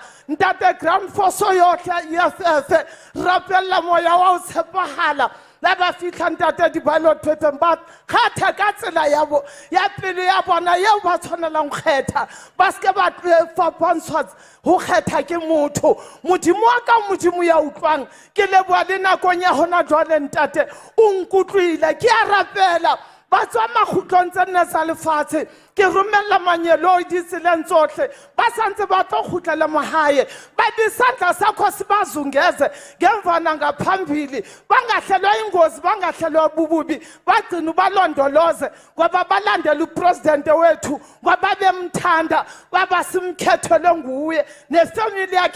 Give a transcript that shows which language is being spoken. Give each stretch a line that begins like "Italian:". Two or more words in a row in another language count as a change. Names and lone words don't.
Southern Sotho: Ntate grand force yohle EFF, rapella moya wa o tshepahala, la ba fihla ntate di-
English: ballot paper
Southern Sotho: ba kgetha ka tsela ya pelo ya bona yeo ba tshwanelang kgetha, ba seke ba fapantshwa ho kgetha ke motho. Modimo wa ka, Modimo ya utlwang, ke leboha le nakong ya hona jwale ntate o nkutlwile. Ke a rapela ba tswa makgutlong tse nne tsa lefatshe, ke romella manyeloi ditseleng tsohle, ba santse ba tlo kgutlela mahae,
Zulu: ba disandla sakho sibazungeze ngemva nangaphambili, bangahlelwa ingozi, bangahlelwa bububi, bagcina balondoloze ngoba balandela upresident wethu, ngoba bemthanda, baba simkhethele nguye nefamily yakhe.